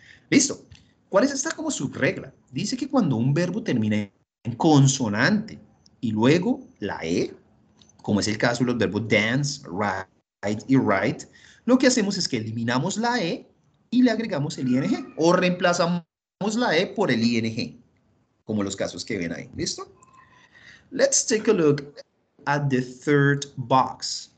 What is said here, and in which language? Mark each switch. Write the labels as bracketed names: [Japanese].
[Spanish] Listo. ¿Cuál es esta como subregla? Dice que cuando un verbo termina en consonante y luego la E, como es el caso de los verbos dance, write y write, lo que hacemos es que eliminamos la E y le agregamos el ing o reemplazamos la E por el ing, como los casos que ven ahí. ¿Listo? [English] Let's take a look at the third box.